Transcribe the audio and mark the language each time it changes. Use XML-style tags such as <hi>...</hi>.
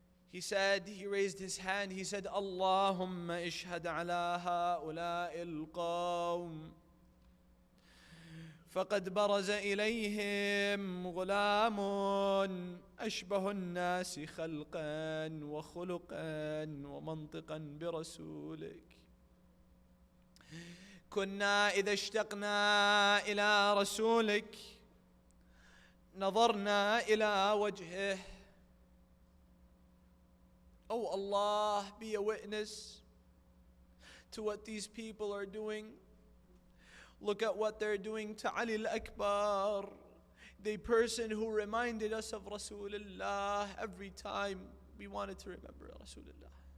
<en>He said, he raised his hand, he said,</en> <ar>Allahumma ishhad ala ha'ula'i al-qawm فقد برز إليهم غلام أشبه الناس خلقا وخلقا ومنطقا برسولك. كنا إذا اشتقنا إلى رسولك نظرنا إلى وجهه.</ar> <en>Oh Allah, be a witness to what these people are doing. Look at what they're doing to Ali al-Akbar, the person who reminded us of Rasulullah every time we wanted to remember Rasulullah.</en>